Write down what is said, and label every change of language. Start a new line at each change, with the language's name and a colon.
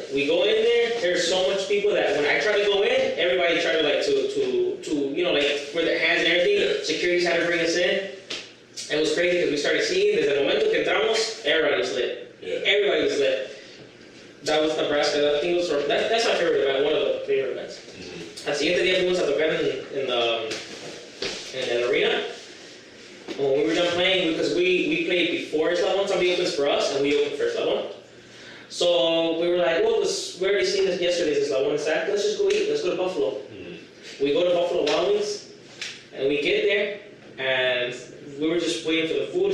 English: We go in there, there's so much people that when I try to go in, everybody tried to like to you know, like with their hands and everything. Yeah. Security's had to bring us in. It was crazy because we started seeing,
Spanish: desde el momento que entramos,
English: everybody was lit. Yeah. Everybody was lit. That was Nebraska. I think it was that's my favorite event, one of the favorite events.
Spanish: Al siguiente día fuimos a tocar
English: in the arena. When we were done playing, because we played before Eslabón, somebody opens for us, and we opened for Eslabón. So we were like, well, we already seen this yesterday, Eslabón is back, let's just go eat, let's go to Buffalo. We go to Buffalo Wild Wings, and we get there, and we were just waiting for the food.